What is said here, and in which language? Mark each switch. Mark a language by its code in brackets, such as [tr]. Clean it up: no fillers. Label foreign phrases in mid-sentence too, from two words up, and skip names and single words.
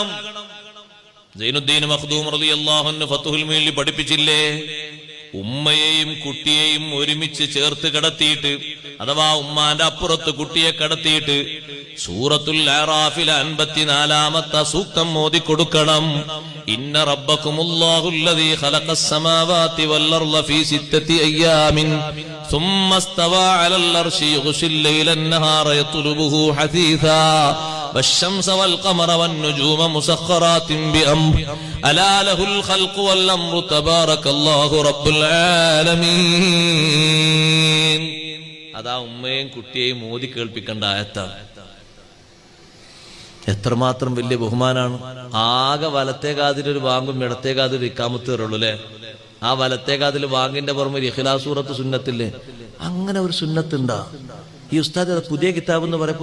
[ml] സൈനുദ്ദീൻ മഖ്ദൂം [ar] رضي الله عنه [ml] ഫത്ഹുൽ മുഈനിൽ പഠിപ്പിച്ചില്ലേ, ഉമ്മയെയും കുട്ടിയെയും ഒരുമിച്ച് ചേർത്ത് കിടത്തിയിട്ട്, അഥവാ ഉമ്മാന്റെ അപ്പുറത്ത് കുട്ടിയെ കിടത്തിയിട്ട് സൂറത്തുൽ അറാഫിലെ 54-ാമത്തെ സൂക്തം ഓതി കൊടുക്കണം. [ar] إن ربكم الله الذي خلق السماوات والأرض في 6 أيام ثم استوى على العرش يغشي الليل النهار يطلبه حثيثا والشمس والقمر والنجوم مسخرات بأمره ألا له الخلق والأمر تبارك الله رب العالمين. [ml] അതാ ഉമ്മയും കുട്ടിയെയും മോദി കേൾപ്പിക്കേണ്ട ആയത്താണ്. എത്രമാത്രം വലിയ ബഹുമാനാണ്. ആകെ വലത്തേ കാതിലൊരു വാങ്ങും ഇടത്തേ കാതിൽ ഇക്കാമത്ത് കയറുള്ളൂ അല്ലെ? ആ വലത്തേ കാതിൽ വാങ്ങിന്റെ പുറമെ ഇഖ്ലാസ് സൂറത്ത് സുന്നത്തില്ലേ? അങ്ങനെ ഒരു സുന്നത്തുണ്ടാ? ഈ ഉസ്താദ് പുതിയ കിതാബ് എന്ന് പറയാം.